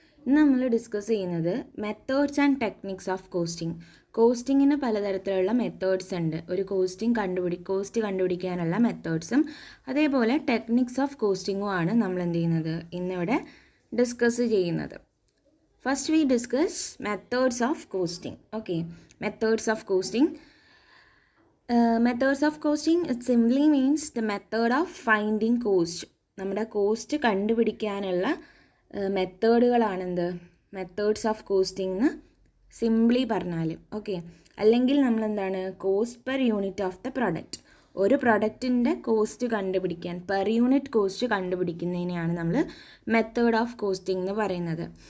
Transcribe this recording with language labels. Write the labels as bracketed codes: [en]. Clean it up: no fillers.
[ml] ഇന്ന് നമ്മൾ ഡിസ്കസ് ചെയ്യുന്നത് methods and techniques of costing. കോസ്റ്റിങ്ങിന് പലതരത്തിലുള്ള മെത്തേഡ്സ് ഉണ്ട്. ഒരു കോസ്റ്റ് കണ്ടുപിടിക്കാനുള്ള മെത്തേഡ്സും അതേപോലെ ടെക്നിക്സ് ഓഫ് കോസ്റ്റിങ്ങും ആണ് നമ്മൾ എന്ത് ചെയ്യുന്നത് ഇന്നിവിടെ ഡിസ്കസ് ചെയ്യുന്നത്. [en] First we discuss methods of costing. Okay, methods of costing. Methods of costing, it simply means the method of finding cost. [ml] നമ്മുടെ കോസ്റ്റ് കണ്ടുപിടിക്കാനുള്ള മെത്തേഡുകളാണെന്ത് മെത്തേഡ്സ് ഓഫ് കോസ്റ്റിംഗ് എന്ന് സിംപ്ലി പറഞ്ഞാൽ. ഓക്കെ, അല്ലെങ്കിൽ നമ്മൾ എന്താണ് cost per unit of the product. ഒരു പ്രൊഡക്റ്റിൻ്റെ cost കണ്ടുപിടിക്കാൻ per unit cost കണ്ടുപിടിക്കുന്നതിനെയാണ് നമ്മൾ മെത്തേഡ് ഓഫ് കോസ്റ്റിംഗ് എന്ന് പറയുന്നത്.